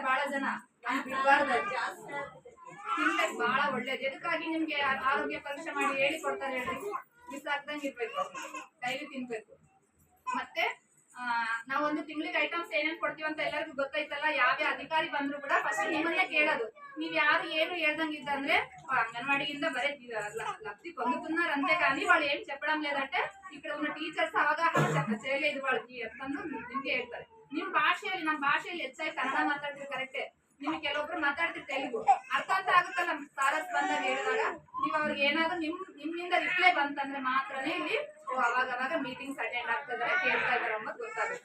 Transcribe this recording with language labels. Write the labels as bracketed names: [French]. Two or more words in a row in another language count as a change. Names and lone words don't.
[Kannada] ಬಹಳ ಜನ ತಿನ್ಬೇಕು, ಬಹಳ ಒಳ್ಳೇದು. ಎದಕ್ಕಾಗಿ ನಿಮ್ಗೆ ಆರೋಗ್ಯ ಪರೀಕ್ಷೆ ಮಾಡಿ ಹೇಳಿ ಕೊಡ್ತಾರೆ ಹೇಳ್ರಿ, ಮಿಸ್ ಆಗ್ದಂಗೆ ಇರ್ಬೇಕು, ಡೈಲಿ ತಿನ್ಬೇಕು. ಮತ್ತೆ ನಾವೊಂದು ತಿಂಗಳಿಗೆ ಐಟಮ್ಸ್ ಏನೇನ್ ಕೊಡ್ತೀವಿ ಅಂತ ಎಲ್ಲರಿಗೂ ಗೊತ್ತೈತಲ್ಲ. ಯಾವ್ಯಾವ ಅಧಿಕಾರಿ ಬಂದ್ರು ಕೂಡ ಫಸ್ಟ್ ನಿಮ್ಮನ್ನೇ ಕೇಳೋದು, ನೀವ್ ಯಾರು ಏನು ಹೇಳ್ದಂಗಿದ್ದಂದ್ರೆ [Telugu] అంగన్వాడికింద బరే లబ్ధి పొందుతున్నారంతే కానీ వాళ్ళు ఏం చెప్పడం లేదంటే ఇక్కడ ఉన్న టీచర్స్ అవగాహన చేయలేదు వాళ్ళకి [Kannada] ಅಂತಂದು ನಿಮ್ಗೆ ಹೇಳ್ತಾರೆ. ನಿಮ್ಮ ಭಾಷೆಯಲ್ಲಿ ನಮ್ಮ ಭಾಷೆಯಲ್ಲಿ ಹೆಚ್ಚಾಗಿ ಕನ್ನಡ ಮಾತಾಡ್ತೀವಿ ಕರೆಕ್ಟೇ. ನಿಮ್ಗೆ ಕೆಲವೊಬ್ರು ಮಾತಾಡ್ತೀವಿ ತೆಲುಗು, ಅರ್ಥ ಅಂತ ಆಗುತ್ತಲ್ಲ ಸಾರಸ್ ಬಂದಾಗ ಹೇಳಿದಾಗ. ನೀವು ಅವ್ರಿಗೆ ಏನಾದ್ರು ನಿಮ್ಮಿಂದ ರಿಪ್ಲೈ ಬಂತಂದ್ರೆ ಮಾತ್ರನೇ ಇಲ್ಲಿ ಅವಾಗ ಮೀಟಿಂಗ್ಸ್ ಅಟೆಂಡ್ ಆಗ್ತಿದ್ದಾರೆ, ಕೇಳ್ತಾ ಇದಾರೆ ಅನ್ನೋದು ಗೊತ್ತಾಗುತ್ತೆ.